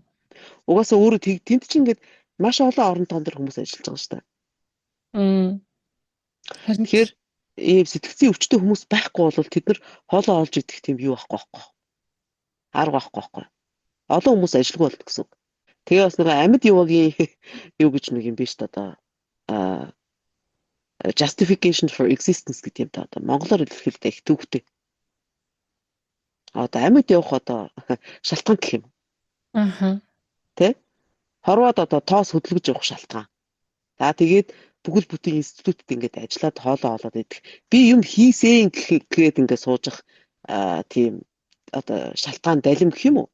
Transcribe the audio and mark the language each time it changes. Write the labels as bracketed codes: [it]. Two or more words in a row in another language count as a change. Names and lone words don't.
[mn] Угаасаа өөрөө тэнд чинь ингээд маш олон орон тоо дээр хүмүүс ажиллаж байгаа шүү дээ. М. Харин Тэгэхээр ийм сэтгцийн өвчтөй хүмүүс байхгүй бол тэд нар хоолоо олж идэх тийм юу байхгүй байхгүй. Арга байхгүй байхгүй. Олон хүмүүс ажилгүй болно гэсэн үг. Тэгээ бас нэг амьд юугийн юу гэж нэг юм биш та одоо [en] justification for existence [mn] гэдэг юм та одоо монголоор хэлэхдээ их төвхтэй. Одоо амьд явах одоо шалтгаан гэх юм. аха. Тэ? Хорвоод одоо тоос хөдөлгөж явах шалтгаан. За тэгээд бүгд бүтэн институтэд ингээд ажиллаад хоолоо олоод идэх. Би юм хийсэн гэхэд ингээд суужих тийм одоо шалтгаан далим гэх юм уу?